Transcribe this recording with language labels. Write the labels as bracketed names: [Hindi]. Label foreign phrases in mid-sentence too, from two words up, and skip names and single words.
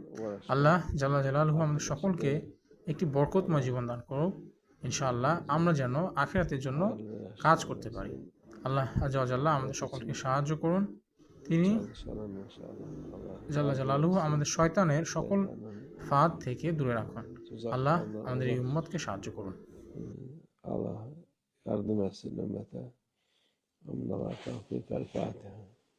[Bangla] আল্লাহ [Arabic] جل جلاله [Bangla] আমাদের সকলকে একটি বরকতময় জীবন দান করুক ইনশাআল্লাহ, আমরা যেন আখিরাতের জন্য কাজ করতে পারি। আল্লাহ [Arabic] عز و جل [Bangla] আমাদের সকলকে সাহায্য করুন। তিনি [Arabic] جل جلاله [Bangla] আমাদের শয়তানের সকল ফাঁদ থেকে দূরে রাখুন। আল্লাহ আমাদের এই উম্মতকে সাহায্য করুন। [Turkish] Allah yardım etsin ümmete. Hamdülillah, tevfik, el Fatiha.